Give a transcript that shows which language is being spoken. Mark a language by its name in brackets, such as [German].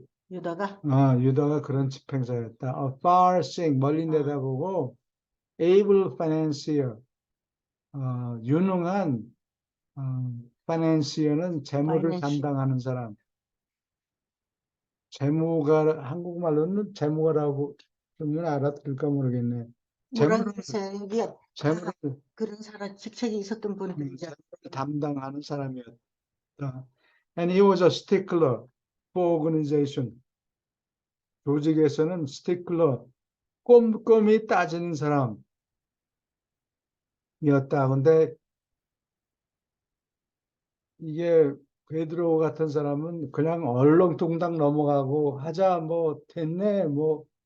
[Korean] 유다가 그런 집행자였다. far-seeing, 멀리 내다보고 able financier, 유능한 financier는 재무를 담당하는 사람. 재무가 한국말로는 재무가라고 그러면 알아들을까 모르겠네. 뭐라고 했어요? 여기 재무를 그런 사람 직책이 있었던 분들이죠. 재무를 담당하는 사람이었다. [English] And he was a stickler for organization. [Korean] 조직에서는 stickler, 꼼꼼히 따지는 사람이었다. 근데 이게 베드로 같은 사람은 그냥 얼렁뚱땅 넘어가고 하자 뭐 됐네 뭐